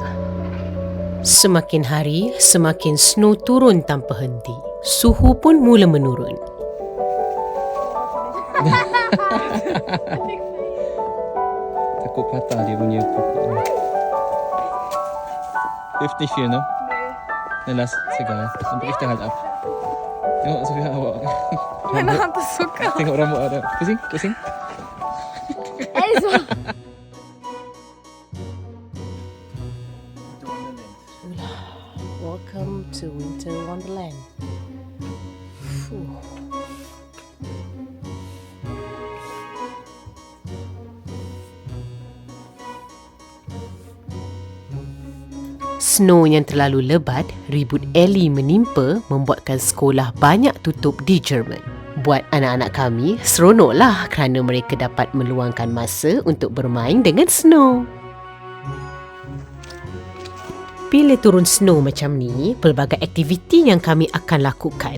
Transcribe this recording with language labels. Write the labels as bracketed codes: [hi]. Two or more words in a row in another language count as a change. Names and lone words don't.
[ms] Semakin hari, semakin snow turun tanpa henti. Suhu pun mula menurun. Takut patah dia punya pokok ni. [de] 54, ne? Dann lass, ist egal. Dann bricht er halt ab. [ms] Tengok Sofia awak. [de] Meine Hand ist so kalt. [ms] Tengok rambut ada. Pusing. [de] Also. [en] Welcome to Winter Wonderland. [ms] Snow yang terlalu lebat, ribut Ellie menimpa membuatkan sekolah banyak tutup di Jerman. Buat anak-anak kami, seronoklah kerana mereka dapat meluangkan masa untuk bermain dengan snow. Bila turun snow macam ni, pelbagai aktiviti yang kami akan lakukan.